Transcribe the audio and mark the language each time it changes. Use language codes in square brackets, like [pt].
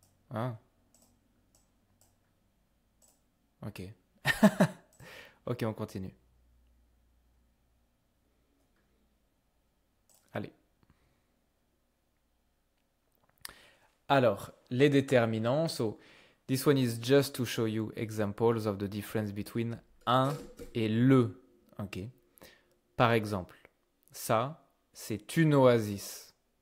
[fr] Hein? Ok. Ok, on continue. Allez. Alors, les déterminants. [en] So, this one is just to show you examples of the difference between un et le. Ok. [fr] Par exemple, ça, c'est une oasis.